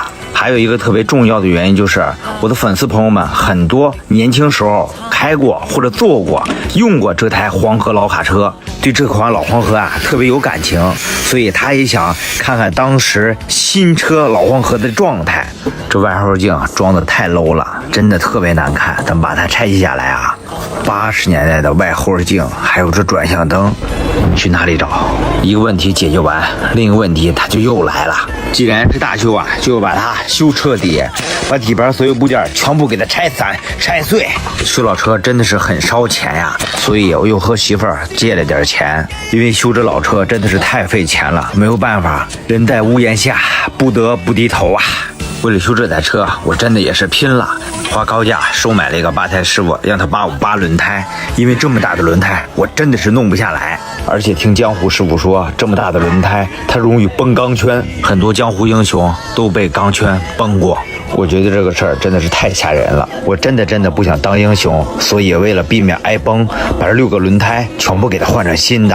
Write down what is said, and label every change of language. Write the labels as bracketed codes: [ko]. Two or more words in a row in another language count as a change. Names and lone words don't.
[zh] 還有一個特別重要的原因就是，我的粉絲朋友們很多年輕時候開過或者坐過、用過這台黃河老卡車，對這款老黃河啊特別有感情，所以他也想看看當時新車老黃河的狀態。這外後鏡裝的太 low 了，真的特別難看。咱們把它拆卸下來啊，80年代的外后鏡，還有這轉向燈，去哪裡找？一個問題解決完，另一個問題它就又來了。既然是大修啊，就要把它修徹底，把底盤所有部件全部給它拆散拆碎。修老車真的是很燒錢呀，所以我又和媳婦兒借了點錢，因為修这老車真的是太費錢了，沒有辦法，人在屋檐下，不得不低頭啊。為了修這台車，我真的也是拼了，花高價收買了一個8胎師傅，讓他幫我扒輪胎，因為這麼大的輪胎我真的是弄不下來。而且聽江湖師傅說，這麼大的輪胎它容易崩鋼圈，很多江湖英雄都被鋼圈崩過。我覺得這個事兒真的是太嚇人了，我真的不想當英雄，所以為了避免挨崩，把這6個輪胎全部給它換成新的。